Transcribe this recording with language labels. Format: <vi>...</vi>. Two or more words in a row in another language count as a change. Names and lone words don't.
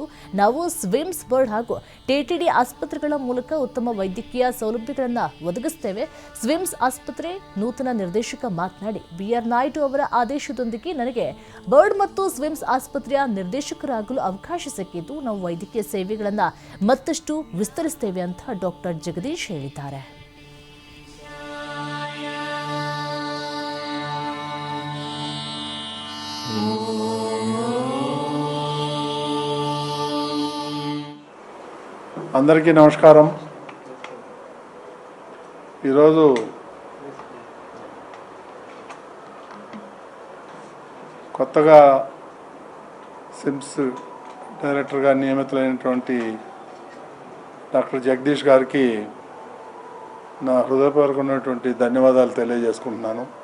<kn>ನಾವು ಸ್ವಿಮ್ಸ್ ಬೋರ್ಡ್ ಹಾಗೂ ಟಿಟಿಡಿ ಆಸ್ಪತ್ರೆಗಳ ಮೂಲಕ ಉತ್ತಮ ವೈದ್ಯಕೀಯ ಸೌಲಭ್ಯಗಳನ್ನು ಒದಗಿಸುತ್ತೇವೆ. ಸ್ವಿಮ್ಸ್ ಆಸ್ಪತ್ರೆ ನೂತನ ನಿರ್ದೇಶಕ ಮಾತನಾಡಿ, ಬಿಆರ್ ನಾಯ್ಡು ಅವರ ಆದೇಶದೊಂದಿಗೆ ನನಗೆ ಬೋರ್ಡ್ ಮತ್ತು ಸ್ವಿಮ್ಸ್ ಆಸ್ಪತ್ರೆಯ ನಿರ್ದೇಶಕರಾಗಲು ಅವಕಾಶ ಸಿಕ್ಕಿದ್ದು ನಾವು ವೈದ್ಯಕೀಯ ಸೇವೆಗಳನ್ನು ಮತ್ತಷ್ಟು ವಿಸ್ತರಿಸುತ್ತೇವೆ ಅಂತ ಡಾಕ್ಟರ್ ಜಗದೀಶ್ ಹೇಳಿದ್ದಾರೆ.</kn> <te>అందరికీ నమస్కారం. ఈరోజు కొత్తగా సిమ్స్ డైరెక్టర్గా నియమితులైనటువంటి డాక్టర్ జగదీష్ గారికి నా హృదయపూర్వకమైనటువంటి ధన్యవాదాలు తెలియజేసుకుంటున్నాను.</te>